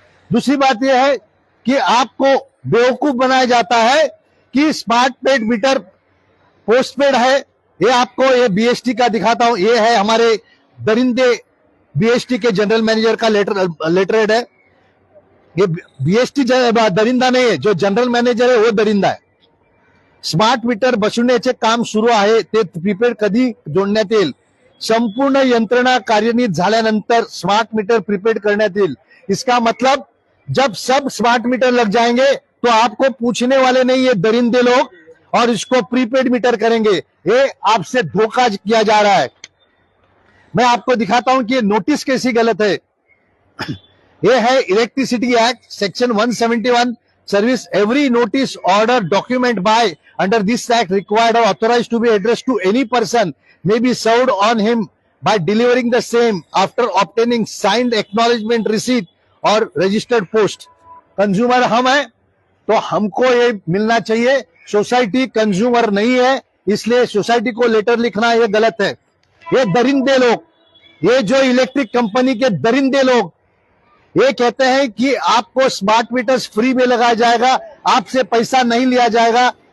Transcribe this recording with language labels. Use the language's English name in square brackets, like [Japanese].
[Hindi] दूसरी बात यह है कि आपको बेवकूफ बनाया जाता है कि स्मार्ट पेड मीटर पोस्टपेड है। ये आपको ये बीएसटी का दिखाता हूं, ये है हमारे दरिंदे बीएसटी के जनरल मैनेजर का लेटरहेड है। ये बीएसटी दरिंदा नहीं है, जो जनरल मैनेजर है वो दरिंदा है। [Marathi] स्मार्ट मीटर बसवण्याचे काम सुरू आहे, ते प्रीपेड कधी जोडण्यात येईल, संपूर्ण यंत्रणा कार्यान्वित झाल्यानंतर स्मार्ट मीटर प्रीपेड करण्यात येईल। [Hindi] इसका मतलब जब सब स्मार्ट मीटर लग जाएंगे तो आपको पूछने वाले नहीं ये दरिंदे लोग, और इसको प्रीपेड मीटर करेंगे। ये आपसे धोखा किया जा रहा है। मैं आपको दिखाता हूं कि ये नोटिस कैसी गलत है। ये है [English] Electricity act section 171, service every notice order document by under this act required or authorized to be addressed to any person may be served on him by delivering the same after obtaining signed acknowledgement receipt or registered post। [Hindi] Consumer हम हैं तो हमको ये मिलना चाहिए। Society consumer नहीं है, इसलिए सोसाइटी को लेटर लिखना ये गलत है। ये दरिंदे लोग, ये जो इलेक्ट्रिक कंपनी के दरिंदे लोग, ये कहते हैं कि आपको स्मार्ट मीटर्स फ्री में लगाया जाएगा, आपसे पैसा नहीं लिया जाएगा।